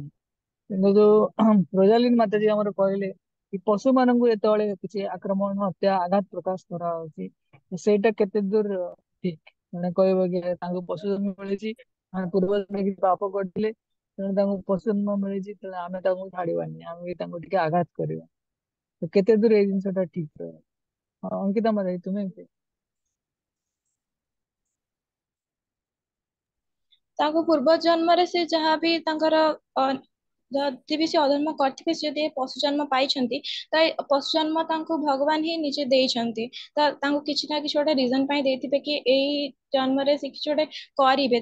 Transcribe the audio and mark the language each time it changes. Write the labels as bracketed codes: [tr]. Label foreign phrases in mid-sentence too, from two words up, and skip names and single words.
[or] କିନ୍ତୁ ଯୋଉ ରୋଜାଲିନ ମାତାଜୀ ଆମର କହିଲେ କି ପଶୁ ମାନଙ୍କୁ ଯେତେବେଳେ କିଛି ଆକ୍ରମଣ, ହତ୍ୟା, ଆଘାତ ପ୍ରକାଶ କରାହଉଛି, ସେଇଟା କେତେ ଦୂର ଠିକ? ମାନେ କହିବ କି ତାଙ୍କୁ ପଶୁ ଜନ୍ମ ମିଳିଛି, ଆମେ ପୂର୍ବ ଜନ୍ମରେ କିଛି ପାପ କରିଥିଲେ, ତେଣୁ ତାଙ୍କୁ ପଶୁ ଜନ୍ମ ମିଳିଛି, ତେଣୁ ଆମେ ତାଙ୍କୁ ଛାଡିବାନି, ଆମେ ବି ତାଙ୍କୁ ଟିକେ ଆଘାତ କରିବା। ତ କେତେ ଦୂର ଏଇ ଜିନିଷଟା ଠିକ ରହିବ? [hi] अंकिता मरे तुम्हें क्या? [or] ତାଙ୍କ ପୂର୍ବ ଜନ୍ମରେ ସେ ଯାହା ବି ତାଙ୍କର ଯଦି ବି ସେ ଅଧର୍ମ କରିଥିବେ, ସେ ଯଦି ପଶୁ ଜନ୍ମ ପାଇଛନ୍ତି, ତ ପଶୁ ଜନ୍ମ ତାଙ୍କୁ ଭଗବାନ ହିଁ ନିଜେ ଦେଇଛନ୍ତି। ତ ତାଙ୍କୁ କିଛି ନା କିଛି ଗୋଟେ ରିଜନ ପାଇଁ ଦେଇଥିବେ କି ଏଇ ଜନ୍ମରେ ସେ କିଛି ଗୋଟେ କରିବେ।